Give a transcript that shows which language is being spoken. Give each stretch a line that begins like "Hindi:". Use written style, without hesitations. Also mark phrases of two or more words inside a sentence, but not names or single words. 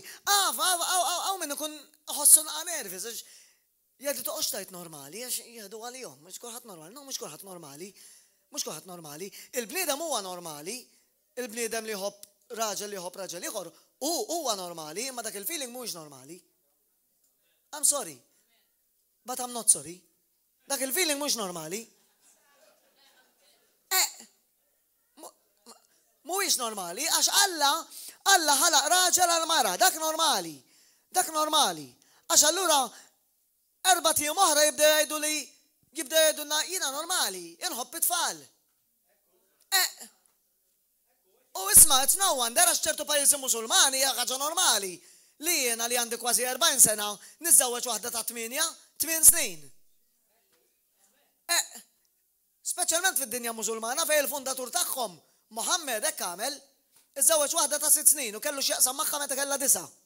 Maltese: Hawn min ikun ħossu naqa' nervis għax jgħidu toqgħodx tajt normali għax jieħdu għalihom, mhux kulħadd normali. No, mhux kulħadd normali. Mhux kulħadd normali. Il-bniedem huwa normali, il-bniedem li jħobb raġel ieħor huwa normali, imma dak il-feeling mhuwiex normali.
English: I'm sorry, but I'm not sorry.
Maltese: Dak il-feeling mhux normali. Mhuwiex normali għax Alla ħalaq raġel għal mara, dak normali. Għax allura 4 tiem oħra jibda jgħidulna jiena normali, inħobb it-tfal. U isma'
English: it's no wonder
Maltese: għax ċertu pajjiżi Musulmani hija ħaġa normali li jiena li għandi kważi 40 sena niżżewweġ waħda ta' 8 snin. Speċjalment fid-dinja Musulmana fejn il-fundatur tagħhom Muhammad hekk għamel, iżżewweġ waħda ta' 6 snin u kellu x'jaqsam magħha meta kellha 9.